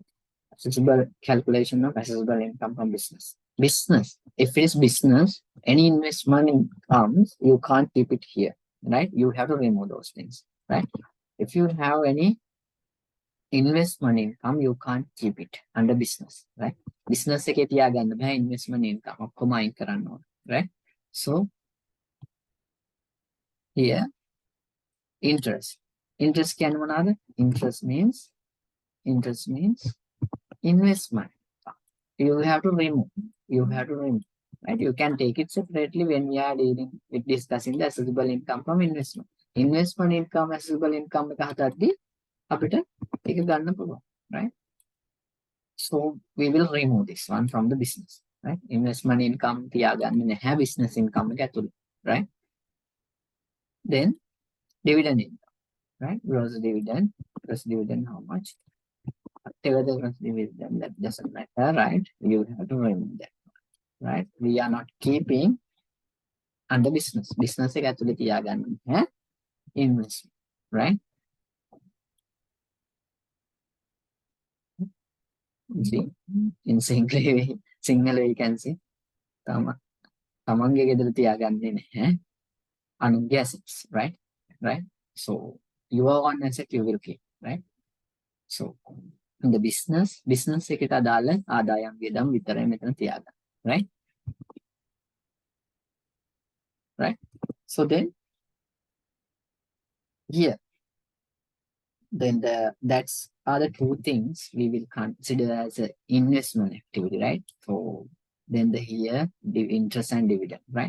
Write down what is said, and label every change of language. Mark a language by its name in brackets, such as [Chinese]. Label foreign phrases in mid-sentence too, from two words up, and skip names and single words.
[English] Assessable calculation of assessable income from business. Business, if it's business, any investment comes, you can't keep it here, right? You have to remove those things, right? If you have any investment income, you can't keep it under business, right? [Sinhala] Business එකේ තියාගන්න බෑ [English] investment income [Sinhala] ඔක්කොම අයින් කරන්න ඕන, [English] right? So here interest, Interest [Sinhala] කියන්නේ මොනවාද? [English] Interest means investment. You have to remove. You have to remove. Right? You can take it separately when we are dealing with discussing the assessable income from investment. Investment income, assessable income [Sinhala] එක හදද්දී අපිට ඒක ගන්න පුළුවන්. [English] Right? So we will remove this one from the business. Right? Investment income [Sinhala] තියාගන්නේ නැහැ [English] business income [Sinhala] එක ඇතුළේ. [English] Right? Then dividend income. Right? Gross dividend how much? Whatever the gross dividend, that doesn't matter. Right? You have to remove that. Right? We are not keeping under business. [Sinhala] Business එක ඇතුලේ තියාගන්න ඈ [English] investment. Right? See, in single you can see [Sinhala] තමන්ගේ ගෙදර තියාගන්නේ නැහැ අනුන්ගේ [English] assets. Right? Right? So your own asset you will keep. Right? So in the business [Sinhala] එකට අදාළ ආදායම් වියදම් විතරයි මෙතන තියාගන්න. [English] Right? Right? So then here, then that's are the two things we will consider as an investment activity, right? So then here the interest and dividend, right?